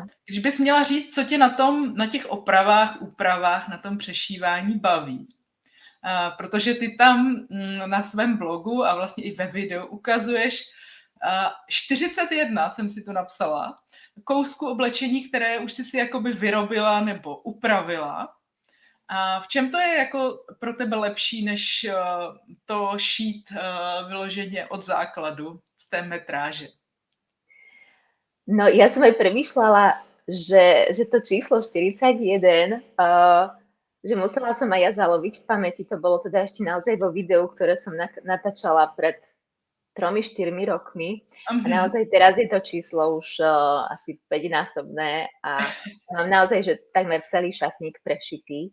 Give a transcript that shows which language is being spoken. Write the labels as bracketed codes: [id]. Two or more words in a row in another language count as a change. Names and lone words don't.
[cs] Když bys měla říct, co tě na těch opravách, úpravách, na tom přešívání baví, protože ty tam na svém blogu a vlastně i ve videu ukazuješ 41, jsem si to napsala, kousku oblečení, které už jsi si jakoby vyrobila nebo upravila. A v čem to je jako pro tebe lepší, než to šít vyloženě od základu z té metráže? [sk] No, ja som aj premýšľala, že to číslo 41, že musela som aj ja zaloviť v pamäti. To bolo teda ešte naozaj vo videu, ktoré som natáčala pred 3-4 rokmi. A naozaj teraz je to číslo už asi 5-násobné a mám naozaj, že takmer celý šatník prešitý.